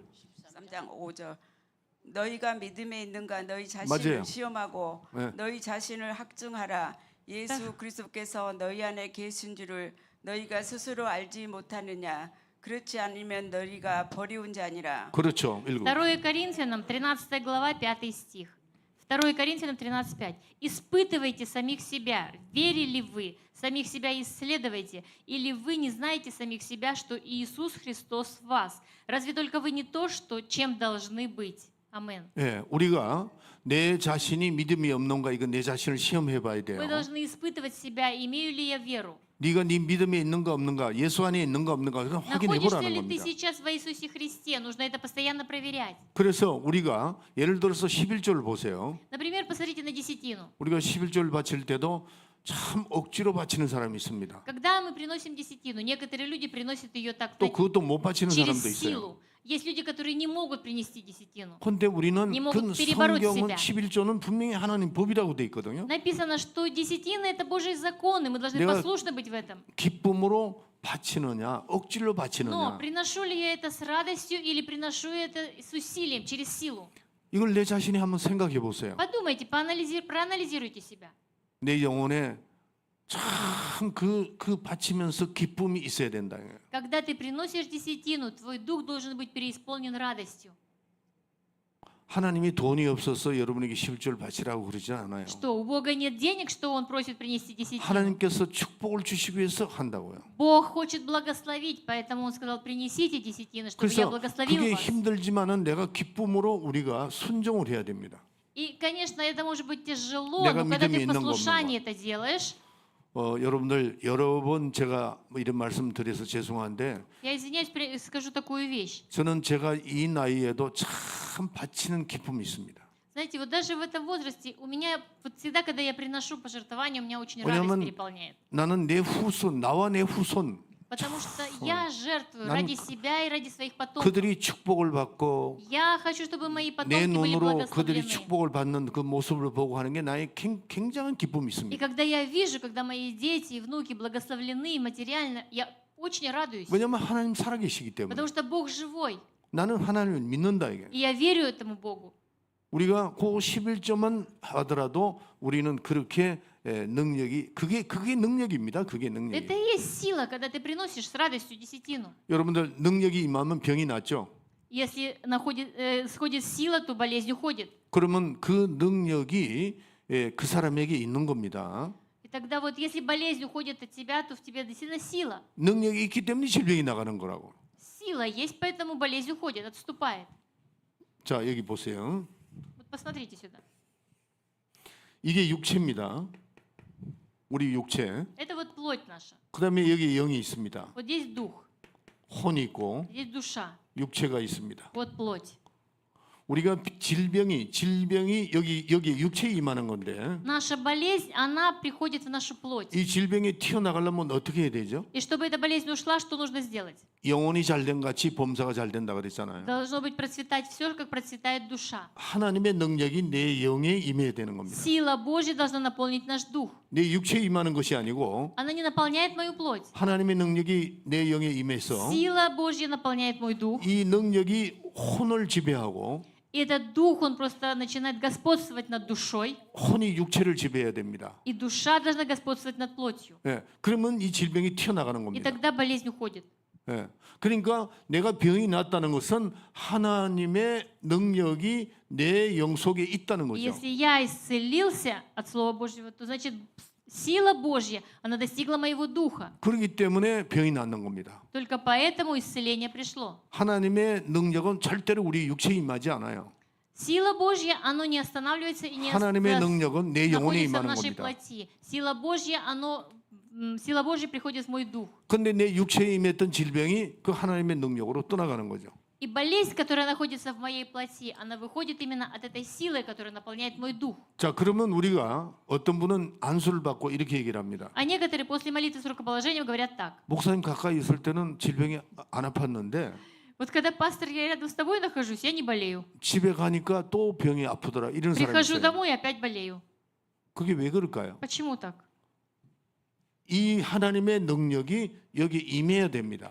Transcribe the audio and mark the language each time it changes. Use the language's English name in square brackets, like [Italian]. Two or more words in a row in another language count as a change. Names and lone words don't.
[Korean] 3장 5절. 너희가 믿음에 있는가 너희 자신을 맞아요. 시험하고 네. 너희 자신을 학증하라. 예수 그리스도께서 너희 안에 계신 줄을 너희가 스스로 알지 못하느냐. 그렇지 않으면 너희가 버리운 자니라. 그렇죠. 읽어. [Russian] 2 Коринфянам 13 глава 5 стих. 2 Коринфянам 13:5. Испытывайте самих себя, верили вы, самих себя исследуйте, или вы не знаете самих себя, что Иисус Христос в вас. Разве только вы не то, что чем должны быть? Амен. [Korean] 예, 우리가 내 자신이 믿음이 없는가 이거 내 자신을 시험해 봐야 돼요. [Russian] Вы должны испытывать себя, имею ли я веру. [Korean] 네가 네 믿음에 있는가 없는가, 예수 안에 있는가 없는가 그걸 확인해 [Russian] Находишься [Korean] 보라는 [Russian] ли ты [Korean] 겁니다. [Russian] сейчас во Иисусе Христе? Нужно это постоянно проверять. [Korean] 그래서 우리가 예를 들어서 11조를 보세요. [Russian] Например, посмотрите на десятину. [Korean] 우리가 11조를 바칠 때도 참 억지로 바치는 사람이 있습니다. [Russian] Когда мы приносим десятину, некоторые люди приносят ее так, [Korean] 또 [Russian] знаете, [Korean] 그것도 못 바치는 [Russian] через [Korean] 사람도 있어요. [Russian] силу. Есть люди, которые не могут принести десятину. [Korean] 그런데 우리는 [Russian] Не могут [Korean] 그 [Russian] перебороть [Korean] 성경은 [Russian] себя. [Korean] 11조는 분명히 하나님 법이라고 돼 있거든요. [Russian] Написано, что десятина – это Божий закон, и мы должны [Korean] 내가- [Russian] послушны быть в этом. [Korean] 기쁨으로 바치느냐, 억지로 [Russian] Но [Korean] 바치느냐. [Russian] приношу ли я это с радостью или приношу это с усилием, через силу? [Korean] 이걸 내 자신이 한번 생각해 보세요. [Russian] Подумайте, проанализируйте себя. [Korean] 내 영혼에 참 그 바치면서 기쁨이 있어야 된다. [Russian] Когда ты приносишь десятину, твой дух должен быть переисполнен радостью. [Korean] 하나님이 돈이 없어서 여러분에게 11조를 바치라고 그러지 않아요. [Russian] Что, у Бога нет денег, что Он просит принести десятину? [Korean] 하나님께서 축복을 주시기 위해서 한다고요. [Russian] Бог хочет благословить, поэтому Он сказал, принесите десятины, чтобы я [Korean] 그래서 [Russian] благословил [Korean] 그게 [Russian] вас. [Korean] 힘들지만은 내가 기쁨으로 우리가 순종을 해야 됩니다. [Russian] И, конечно, это может быть тяжело, [Korean] 내가 [Russian] но когда [Korean] 믿음이 [Russian] ты в [Korean] 있는 거 [Russian] послушании это делаешь, [Korean] 여러분들 여러 번 제가 이런 말씀 드려서 죄송한데 [Russian] я извиняюсь, скажу такую вещь. [Korean] 저는 제가 이 나이에도 참 바치는 기쁨이 있습니다. [Russian] Знаете, вот даже в этом возрасте у меня, вот всегда, когда я приношу пожертвования, у меня очень [Korean] 왜냐면 [Russian] радость переполняет. [Korean] 나는 내 후손, 나와 내 후손 [Russian] Потому что я жертвую [Korean] 난 [Russian] ради себя и ради своих потомков. [Korean] 그들이 축복을 받고 [Russian] Я хочу, чтобы мои [Korean] 내 [Russian] потомки были [Korean] 눈으로 그들이 [Russian] благословлены. [Korean] 축복을 받는 그 모습을 보고 하는 게 나의 굉장한 기쁨이 [Russian] И [Korean] 있습니다. [Russian] когда я вижу, когда мои дети и внуки благословлены материально, я очень радуюсь. [Korean] 왜냐하면 하나님 살아계시기 때문에 [Russian] Потому что Бог живой. [Korean] 나는 하나님을 믿는다 이게. [Russian] И я верю этому Богу. [Korean] 우리가 그 11조만 하더라도 우리는 그렇게 능력이 그게 능력입니다. 그게 능력이. [Russian] Это и есть сила, когда ты приносишь с радостью десятину. [Korean] 여러분들 능력이 임하면 병이 낫죠. [Russian] Если сходит сила, то болезнь уходит. [Korean] 그러면 그 능력이 그 사람에게 있는 겁니다. [Russian] И тогда вот если болезнь уходит от тебя, то в тебе действительно сила. [Korean] 능력이 있기 때문에 질병이 나가는 거라고. [Russian] Сила есть, поэтому болезнь уходит, отступает. [Korean] 자, 여기 보세요. [Russian] Вот посмотрите сюда. [Korean] 이게 육체입니다. 우리 육체. [Russian] Это вот плоть наша. [Korean] 그다음에 여기 영이 있습니다. [Russian] Вот здесь дух, [Korean] 혼이 있고 [Russian] здесь душа. [Korean] 육체가 있습니다. [Russian] Вот плоть. [Korean] 우리가 질병이 여기 육체에 임하는 건데 [Russian] Наша болезнь, она приходит в нашу плоть. [Korean] 이 질병이 튀어나가려면 어떻게 해야 되죠? [Russian] И чтобы эта болезнь ушла, что нужно сделать? [Korean] 영혼이 잘된 같이 범사가 잘 된다 그랬잖아요. [Russian] Должно быть процветать все, как процветает душа. [Korean] 하나님의 능력이 내 영에 임해야 되는 겁니다. [Russian] Сила Божья должна наполнить наш дух. [Korean] 내 육체에 임하는 것이 아니고 [Russian] Она не наполняет мою плоть. [Korean] 하나님의 능력이 내 영에 임해서 [Russian] Сила Божья наполняет мой дух. [Korean] 이 능력이 혼을 지배하고 [Russian] И этот дух, он просто начинает господствовать над душой. [Korean] 혼이 육체를 지배해야 됩니다. [Russian] И душа должна господствовать над плотью. [Korean] 예, 그러면 이 질병이 튀어나가는 [Russian] И [Korean] 겁니다. [Russian] тогда болезнь уходит. [Korean] 예, 그러니까 내가 병이 났다는 것은 하나님의 능력이 내 영 속에 있다는 [Russian] И [Korean] 거죠. [Russian] если я исцелился от Слова Божьего, то значит сила Божья, она достигла моего духа. [Korean] 그렇기 때문에 병이 낫는 겁니다. [Russian] Только поэтому исцеление пришло. [Korean] 하나님의 능력은 절대로 우리 육체에 임하지 않아요. [Russian] Сила Божья, оно не останавливается и не [Korean] 하나님의 능력은 내 영혼에 [Russian] находится в [Korean] 임하는 [Russian] нашей [Korean] 겁니다. [Russian] плоти. Сила Божья приходит в мой дух. [Korean] 근데 내 육체에 임했던 질병이 그 하나님의 능력으로 떠나가는 거죠. [Russian] И болезнь, которая находится в моей плоти, она выходит именно от этой силы, которая наполняет мой дух. [Korean] 자, 그러면 우리가 어떤 분은 안수를 받고 이렇게 얘기를 합니다. [Russian] А некоторые после молитвы с рукоположением говорят так. [Korean] 목사님 가까이 있을 때는 질병이 안 아팠는데 [Russian] Вот когда пастор, я рядом с тобой нахожусь, я не болею. [Korean] 집에 가니까 또 병이 아프더라. 이런 사람이 [Russian] Прихожу [Korean] 있어요. [Russian] домой и опять болею. [Korean] 그게 왜 그럴까요? [Russian] Почему так? [Korean] 이 하나님의 능력이 여기 임해야 됩니다.